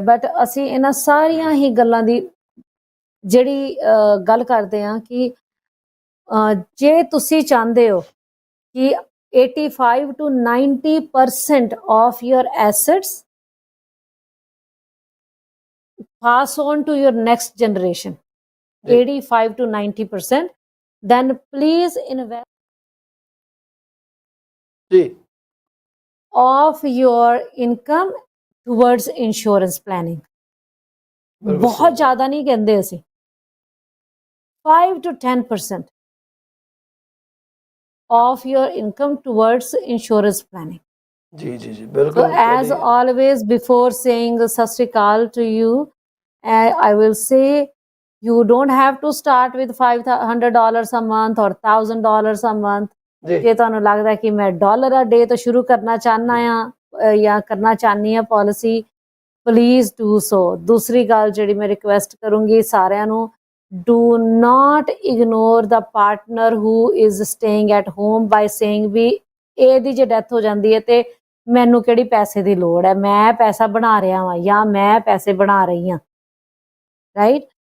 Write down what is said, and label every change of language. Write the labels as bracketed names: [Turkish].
[Punjabi] But ਅਸੀਂ ਇਹਨਾਂ ਸਾਰੀਆਂ ਹੀ ਗੱਲਾਂ ਦੀ ਜਿਹੜੀ ਗੱਲ ਕਰਦੇ ਹਾਂ ਕਿ ਜੇ ਤੁਸੀਂ ਚਾਹੁੰਦੇ ਹੋ ਕਿ [English] 85 to 90% of your assets pass on to your next generation, 85 to 90%, then please invest [Punjabi] ਜੀ [English] of your income towards insurance planning. [Punjabi] ਬਹੁਤ ਜ਼ਿਆਦਾ ਨਹੀਂ ਕਹਿੰਦੇ ਅਸੀਂ, [English] 5 to 10% of your income towards insurance planning. [Punjabi] ਜੀ ਜੀ ਜੀ [English] So [Punjabi] ਬਿਲਕੁਲ। [English] as always, before saying sat sri akal to you, I will say you don't have to start with $500 a month or $1,000 a month. [Punjabi] ਜੇ ਤੁਹਾਨੂੰ ਲੱਗਦਾ ਕਿ ਮੈਂ dollar ਆ ਡੇ ਤੋਂ ਸ਼ੁਰੂ ਕਰਨਾ ਚਾਹਨਾ ਆ ਜਾਂ ਕਰਨਾ ਚਾਹਨੀ ਆ ਪਾਲਿਸੀ, [English] Please do so. [Punjabi] ਦੂਸਰੀ ਗੱਲ ਜਿਹੜੀ ਮੈਂ ਰਿਕੁਐਸਟ ਕਰੂੰਗੀ ਸਾਰਿਆਂ ਨੂੰ, [English] do not ignore the partner who is staying at home by saying [Punjabi] ਵੀ ਇਹਦੀ ਜੇ ਡੈਥ ਹੋ ਜਾਂਦੀ ਹੈ ਤੇ ਮੈਨੂੰ ਕਿਹੜੀ ਪੈਸੇ ਦੀ ਲੋੜ ਹੈ, ਮੈਂ ਪੈਸਾ ਬਣਾ ਰਿਹਾ ਵਾਂ ਜਾਂ ਮੈਂ ਪੈਸੇ ਬਣਾ ਰਹੀ ਹਾਂ, ਰਾਈਟ?